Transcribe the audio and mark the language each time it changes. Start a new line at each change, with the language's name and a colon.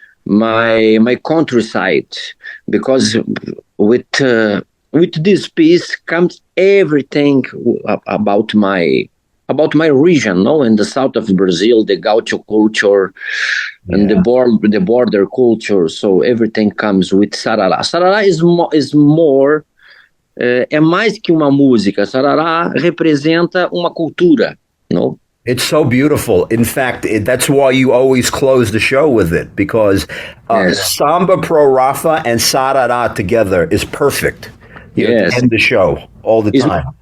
English: my countryside, because with this piece comes everything about my region, no, in the south of Brazil, the gaucho culture, and the border culture. So everything comes with Sarara. Sarara is more
Portuguese: é mais que uma música. Sarara representa uma cultura, no?
English: It's so beautiful. In fact, that's why you always close the show with it, because Samba Pro Rapha and Sarara together is perfect. You know, to end the show all the time.